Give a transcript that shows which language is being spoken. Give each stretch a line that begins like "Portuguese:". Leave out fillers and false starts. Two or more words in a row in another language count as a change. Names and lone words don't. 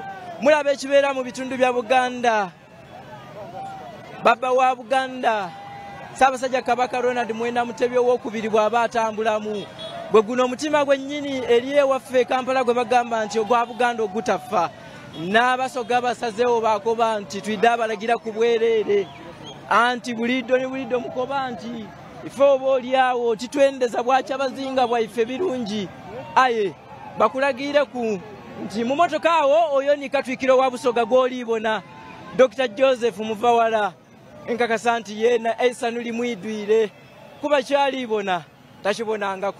Ganda: Mulaba ekibeera mu bitundu bya Buganda. Baba wa Buganda Ssaabasajja Kabaka Ronald Mwenda Mutebi owookubiri bw'aba atambulamu. Bwe guno omutima gwennyini eri ewaffe Kampala gwe bagamba nti ogwa Buganda ogutafa.
Soga: N'Abasoga basazeewo baakoba nti tuyidde abalagira ku bwereere. Anti buliddo ne buliddo mukoba nti ife oba oliawo titwendeza Bwakyabazinga bwaife birungi. Aye bakulagire ku nti mu motoka awo oyo ni Katwikiro wa Busoga gw'oliibona Dr. Joseph Muvawala. Enkakasa nti yeena Eisanuli mwidwire kuba kyaliibona takibonangaku.